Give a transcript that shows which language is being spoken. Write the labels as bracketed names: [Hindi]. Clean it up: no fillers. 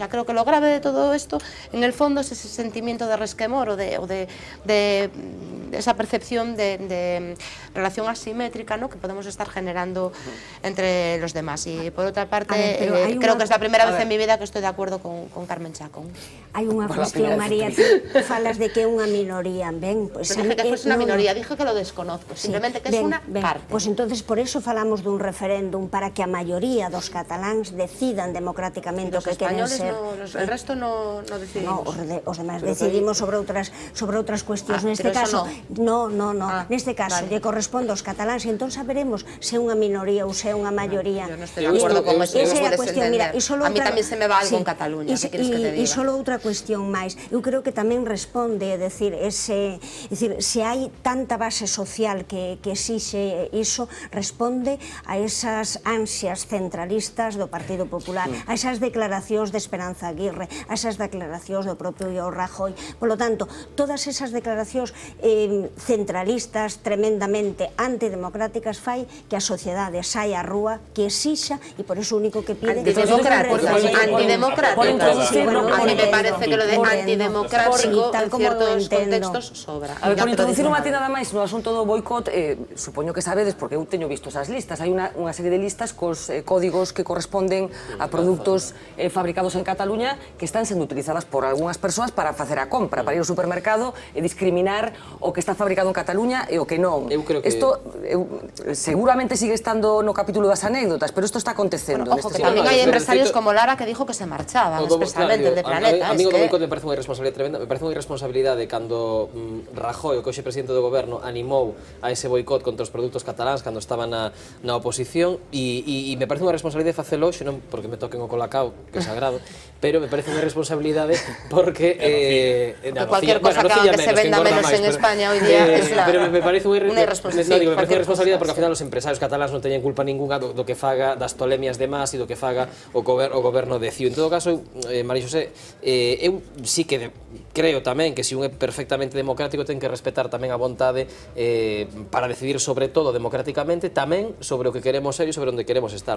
[Spanish] O sea, creo que lo grave de todo esto, en el fondo, es ese sentimiento de resquemor o de esa percepción de relación asimétrica, ¿no? que podemos estar generando entre los demás. Y por otra parte, creo que es la primera vez en mi vida que estoy de acuerdo con Carme Chacón. [Galician] Hai unha cuestión, María, tú falas de que é unha minoría, ben? [Spanish] Pues dije que fuese una minoría, dije que lo desconozco, simplemente que es una parte. Pues entonces por eso [Galician] falamos dun referéndum para que a maioría dos cataláns decidan democráticamente o que queren ser. [Spanish] El resto no decidimos. [Galician] Os demais decidimos sobre outras cuestións. Neste caso, neste caso, lle corresponde aos cataláns e entón saberemos se é unha minoría ou se é unha maioría. [Spanish] Yo no estoy de acuerdo con eso, no puedes entender. [Galician] A mí tamén se me va algo en Cataluña, que queres que te diga? E só outra cuestión máis, eu creo que tamén responde, é dicir, se hai tanta base social que exixe iso, responde a esas ansias centralistas do Partido Popular, a esas declaracións de Esperanza Aguirre, a esas declaracións do propio Rajoy. [Spanish] Por lo tanto, [Galician] todas esas declaracións centralistas, tremendamente antidemocráticas, fai que a sociedade saia á rúa, que exixa, e por iso o único que pide... [Spanish] Antidemocrático. A mí me parece que lo de antidemocrático en ciertos contextos sobra. [Galician] A ver, por introducir un matiz nada máis no asunto do boicot, supoño que sabedes, porque eu teño visto esas listas, hai unha serie de listas cos códigos que corresponden a produtos fabricados en Cataluña que están sendo utilizadas por algunhas persoas para facer a compra, para ir ao supermercado supermercado e discriminar o que está fabricado en Cataluña e o que non. Isto seguramente sigue estando no capítulo das anécdotas, pero isto está acontecendo. Ojo, que tamén hai empresarios como Lara que [Spanish] dijo que se marchaban, [Galician] especialmente de Planeta. A mí o boicot me parece unha irresponsabilidade tremenda, me parece unha irresponsabilidade cando Rajoy, o que hoxe presidente do goberno, animou a ese boicot contra os produtos cataláns cando estaba na oposición e me parece unha responsabilidade facelo hoxe, non porque me toquen o colacao, que é sagrado, pero me parece unha responsabilidade porque [Spanish] cualquier cosa que se venda menos en España hoy día es [Galician] me parece unha irresponsabilidade porque ao final os empresarios cataláns non teñen culpa ninguna do que faga das tolemias de Mas e do que faga o goberno de CIU. En todo caso, María Xosé, eu sí que creo tamén que se un é perfectamente democrático ten que respetar tamén a vontade para decidir sobre todo democráticamente tamén sobre o que queremos ser e sobre onde queremos estar.